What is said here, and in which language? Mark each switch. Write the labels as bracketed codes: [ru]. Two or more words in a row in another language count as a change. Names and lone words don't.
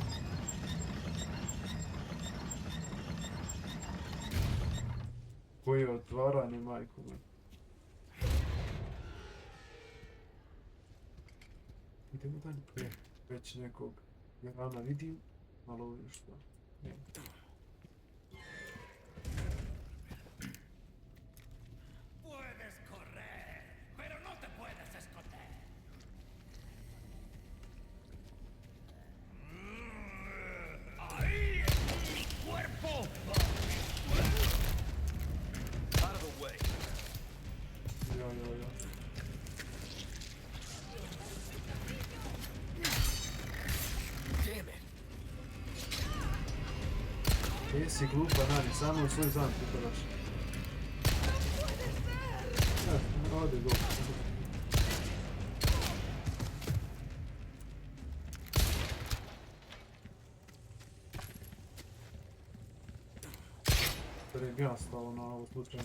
[bs] Koje otvaranje, majko moja. Idemo dalje. Već nekog jarana vidim, malo ovdje što nema. [es] Puedes correr, pero no te puedes esconder. ¡Ahí! ¡Mi cuerpo! [en] Out of the way. [bs] Ja. [en] Damn it. [bs] Jesi glupa, Nani, samo u svoj zamk upadaš. Ode go. Jer bi ja stalo na ovo slučajno.